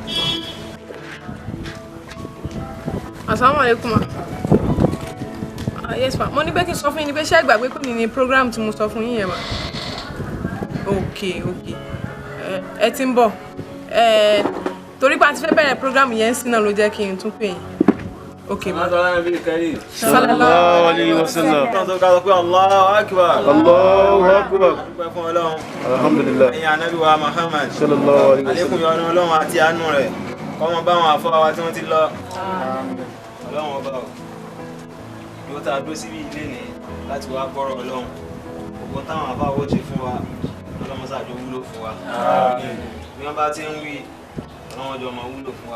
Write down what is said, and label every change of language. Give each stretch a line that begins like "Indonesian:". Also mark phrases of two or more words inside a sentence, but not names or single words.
Arabic: السلام عليكم.
Yoruba: Yes ma, mo ní pé kí n sọ fún yín ní pé ṣé ẹ gbàgbé pé mi ní program tí mo sọ fún yín yẹn ma. Okay. Ẹ ti ń bọ̀. Torí pé a ti fẹ́ bẹ̀rẹ̀ program yẹn sí náà ló jẹ́ kí n tún pè yín. Okay ma.
Arabic: صلى الله عليه وسلم. الله أكبر. الله أكبر. الحمد لله.
Yoruba: Ẹ̀yin Ànábì wa Muhammad.
Arabic: صلى الله عليه وسلم.
Yoruba: Àlékún yọ́nú Ọlọ́run àti àánú rẹ̀. Kọ́mọ bá wọn àfọwà wa tí wọ́n ti lọ. Ọlọ́run ọba o. ìwọ tá a dúró síbi ilé ní láti wá gbọ́rọ̀ Ọlọ́run gbogbo táwọn àbáwọ̀ ṣe fún wa ọlọ́mọsáàjọ wúlò fún wa bí wọ́n bá ti ń wí ọlọ́wọ́n jọ ọmọ wúlò fún wa.